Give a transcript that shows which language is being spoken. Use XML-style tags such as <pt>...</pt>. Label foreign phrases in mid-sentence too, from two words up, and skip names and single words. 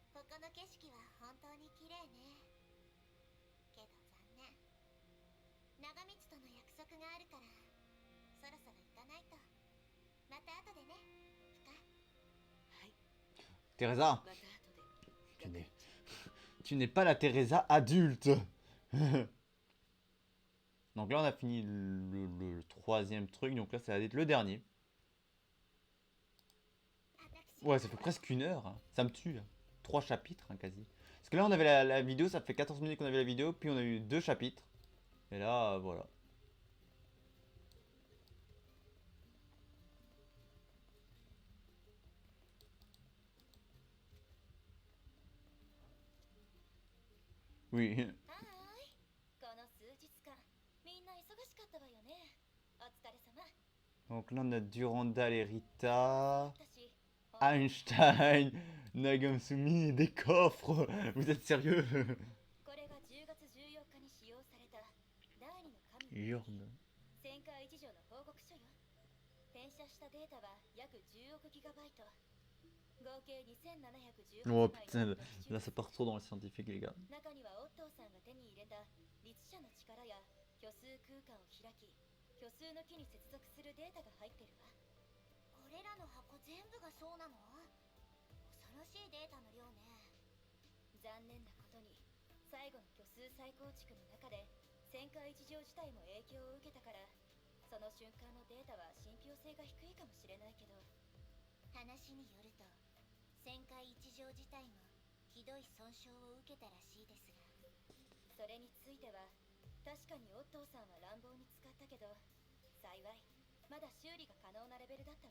<ja>この景色は本当に綺麗ね。けど残念。長光との約束があるから、そろそろ行かないと。また後でね、深。はい、 Teresa, また後で。</ja> <fr>tu n'es, tu n'es pas la Teresa adulte. Donc là, on a fini le troisième truc. Donc là, ça va être le dernier. Ouais, ça fait presque 1 heure. Hein. Ça me tue. Hein. 3 chapitres, hein, quasi. Parce que là, on avait la vidéo. Ça fait 14 minutes qu'on avait la vidéo. Puis on a eu 2 chapitres. Et là, voilà. Oui.</fr> <ja>はーい。この数日間、みんな忙しかったわよね。お疲れ様。</ja> <fr>Donc là, on a Durandal et Rita.</fr> <ja>だし、</ja> <fr>Einstein, Nagamsumi et des coffres. Vous êtes sérieux?</fr> <ja>これが10月14日に使用された第二の神の Yord. 旋回一条の報告書よ。転写したデータは約10億ギガバイト。合計2718 Oh 枚</ja> <fr>putain,</fr> <ja>の</ja> <fr>là ça part trop dans le scientifique, les gars.</fr> <ja>中にはオットーさんが手に入れた律者の力や虚数空間を開き、虚数の木に接続するデータが入ってるわ。これらの箱全部がそうなの？恐ろしいデータの量ね。残念なことに、最後の虚数再構築の中で旋回一条自体も影響を受けたから、その瞬間のデータは信憑性が低いかもしれないけど、話によると旋回一条自体もひどい損傷を受けたらしいですが、それについては確かにオットーさんは乱暴に使ったけど、幸いまだ修理が可能なレベルだったわ。</ja>